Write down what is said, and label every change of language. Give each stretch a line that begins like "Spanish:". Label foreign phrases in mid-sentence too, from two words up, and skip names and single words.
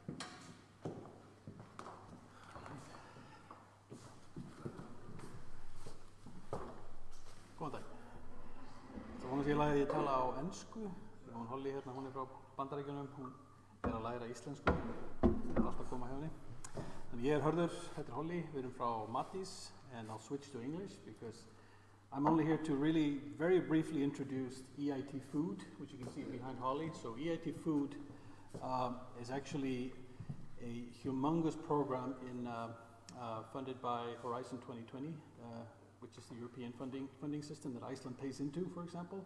Icelandic: Góðan dag. Það vonast ég að ég tala á ensku. Hún Holly hérna, hún frá Bandaríkjunum, hún að læra íslensku. Það alltaf að koma hjá henni. Þannig ég Hörður, þetta Holly, við erum frá Matís,
English: and I'll switch to English because I'm only here to really very briefly introduce EIT Food, which you can see behind Holly. So EIT Food is actually a humongous program funded by Horizon 2020, which is the European funding system that Iceland pays into, for example.